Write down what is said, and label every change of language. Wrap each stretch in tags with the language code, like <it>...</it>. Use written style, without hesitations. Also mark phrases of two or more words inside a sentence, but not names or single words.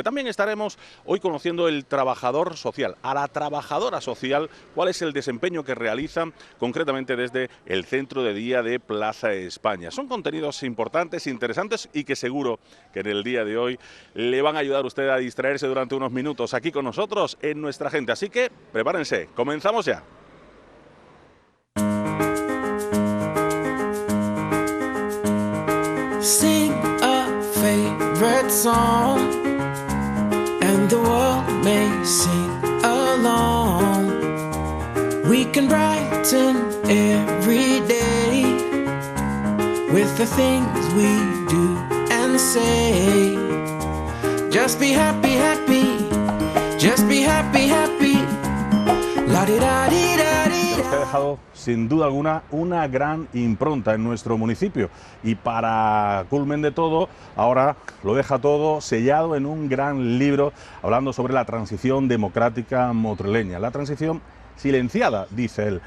<es>También estaremos hoy conociendo el trabajador social, a la trabajadora social, cuál es el desempeño que realizan concretamente desde el centro de día de Plaza España. Son contenidos importantes, interesantes y que seguro que en el día de hoy le van a ayudar a usted a distraerse durante unos minutos aquí con nosotros en Nuestra Gente. Así que prepárense, comenzamos ya.</es> <en>Sing a favorite song, and the world may sing along. We can brighten every day with the things we do and say. Just be happy, happy. Just be happy, happy. La di da di da di</en> <es>Que ha dejado sin duda alguna una gran impronta en nuestro municipio y para culmen de todo, ahora lo deja todo sellado en un gran libro hablando sobre la transición democrática motrileña, la transición silenciada, dice él.</es>